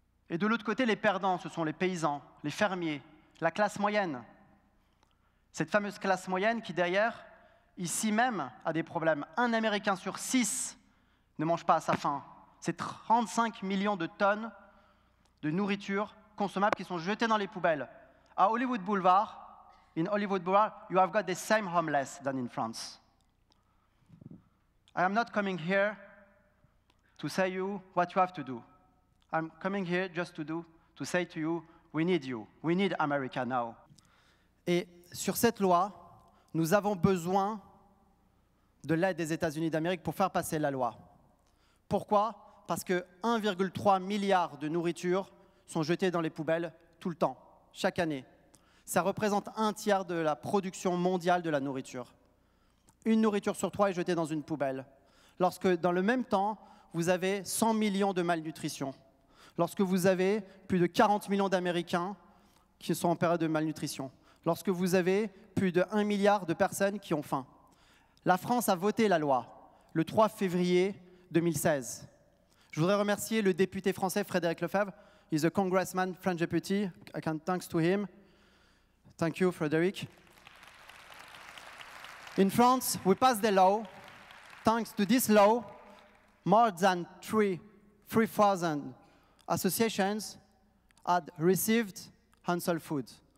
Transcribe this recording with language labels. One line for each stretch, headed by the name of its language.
French: Et de l'autre côté, les perdants, ce sont les paysans, les fermiers, la classe moyenne. Cette fameuse classe moyenne qui, derrière, ici même, a des problèmes. Un Américain sur 6 ne mange pas à sa faim. C'est 35 millions de tonnes de nourriture consommable qui sont jetées dans les poubelles.
English: À Hollywood Boulevard, in Hollywood Boulevard, you have got the same homeless than in France. I am not coming here to say you what you have to do. I'm coming here just to say to you, we need America now.
French: Et sur cette loi, nous avons besoin de l'aide des États-Unis d'Amérique pour faire passer la loi. Pourquoi? Parce que 1,3 milliard de nourriture sont jetées dans les poubelles tout le temps, chaque année. Ça représente 1/3 de la production mondiale de la nourriture. Une nourriture sur 3 est jetée dans une poubelle. Lorsque, dans le même temps, vous avez 100 millions de malnutrition. Lorsque vous avez plus de 40 millions d'Américains qui sont en période de malnutrition. Lorsque vous avez plus de 1 milliard de personnes qui ont faim. La France a voté la loi le 3 février 2016. Je voudrais remercier le député français Frédéric Lefebvre.
English: He's a congressman, French deputy. I can thanks to him. Thank you, Frédéric. In France, we passed the law. Thanks to this law, more than 3,000 associations had received Hansel food.